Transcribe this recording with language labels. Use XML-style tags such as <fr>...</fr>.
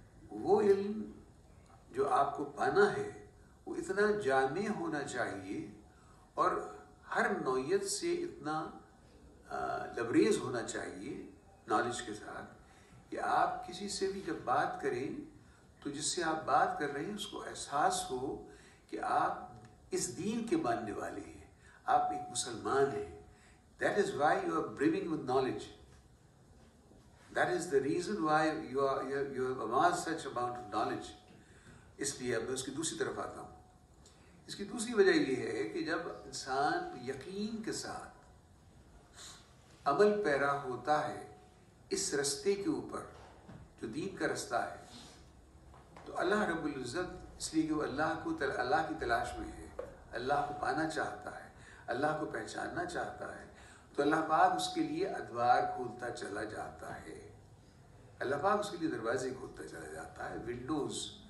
<ur>وہ علم جو آپ کو پانا ہے وہ اتنا جامع ہونا چاہیے اور ہر نوعیت سے اتنا لبریز ہونا چاہیے نالج کے ساتھ کہ آپ کسی سے بھی جب بات کریں تو جس سے آپ بات کر رہے ہیں اس کو احساس ہو کہ آپ اس دین کے ماننے والے ہیں، آپ ایک مسلمان ہیں۔</ur> <en>That is why you are brimming with knowledge. That is the reason why you have amassed such amount of knowledge.</en> <ur>اس لیے اب میں اس کی دوسری طرف آتا ہوں۔ اس کی دوسری وجہ یہ ہے کہ جب انسان یقین کے ساتھ عمل پیرا ہوتا ہے اس رستے کے اوپر جو دین کا رستہ ہے، تو اللہ رب العزت، اس لیے کہ وہ اللہ کی تلاش میں ہے، اللہ کو پانا چاہتا ہے، اللہ کو پہچاننا چاہتا ہے، تو اللہ پاک اس کے لیے ادوار کھولتا چلا جاتا ہے، اللہ پاک اس کے لیے دروازے کھولتا چلا جاتا ہے، ونڈوز</ur>